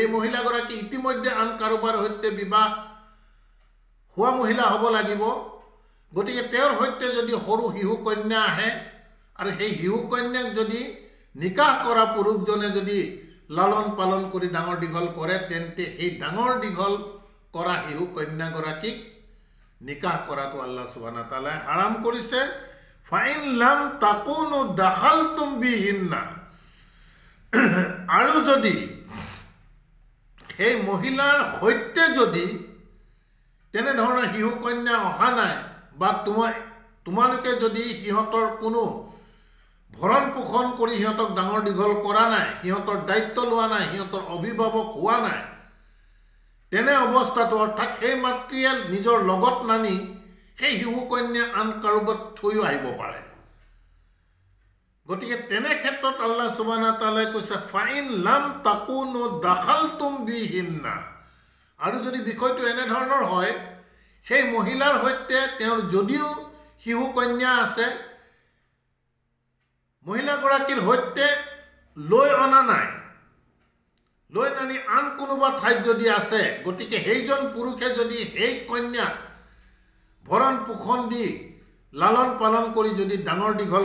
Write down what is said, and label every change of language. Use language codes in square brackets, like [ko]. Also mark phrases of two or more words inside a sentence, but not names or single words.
[as] মহিলাগৰাকী ইতিমধ্যে আন কাৰোবাৰ সৈতে বিবাহ হোৱা মহিলা হ'ব লাগিব, গতিকে তেওঁৰ সৈতে যদি সৰু শিশু কন্যা আহে, আৰু সেই শিশু কন্যাক যদি নিকাহ কৰা পুৰুষজনে যদি লালন পালন কৰি ডাঙৰ দীঘল কৰে, তেন্তে সেই ডাঙৰ দীঘল কৰা শিশু কন্যাগৰাকীক নিকাহ কৰাটো [ar] الله سبحانه وتعالى [as] হাৰাম কৰিছে। [ar] فإن لم تكونوا دخلتم بهن, [as] আৰু যদি সেই মহিলাৰ সৈতে যদি তেনেধৰণৰ শিশু কন্যা অহা নাই, বা তোমালোকে যদি সিহঁতৰ কোনো ভৰণ পোষণ কৰি সিহঁতক ডাঙৰ দীঘল কৰা নাই, সিহঁতৰ দায়িত্ব লোৱা নাই, সিহঁতৰ অভিভাৱক হোৱা নাই, তেনে অৱস্থাটো, অৰ্থাৎ সেই মাতৃয়ে নিজৰ লগত নানি সেই শিশু কন্যা আন কাৰোবাত থৈও আহিব পাৰে। গতিকে তেনে ক্ষেত্ৰত [ar] الله سبحانه وتعالى [as] কৈছে, [ar] فإن لم تكونوا دخلتم بهن, [as] আৰু যদি বিষয়টো এনে ধৰণৰ হয় সেই মহিলাৰ সৈতে তেওঁৰ যদিও শিশু কন্যা আছে মহিলাগৰাকীৰ সৈতে লৈ অনা নাই লৈ নানি আন কোনোবা ঠাইত যদি আছে গতিকে সেইজন পুৰুষে যদি সেই কন্যাক ভৰণ পোষণ দি লালন পালন কৰি যদি ডাঙৰ দীঘল